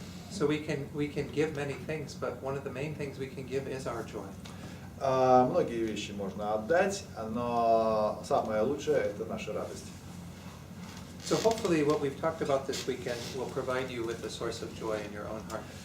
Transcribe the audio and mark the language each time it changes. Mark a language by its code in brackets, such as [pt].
[en] So we can give many things, but one of the main things we can give is our joy. [ru] Многие вещи можно отдать, но самое лучшее – это наша радость. [en] So hopefully what we've talked about this weekend will provide you with a source of joy in your own heart.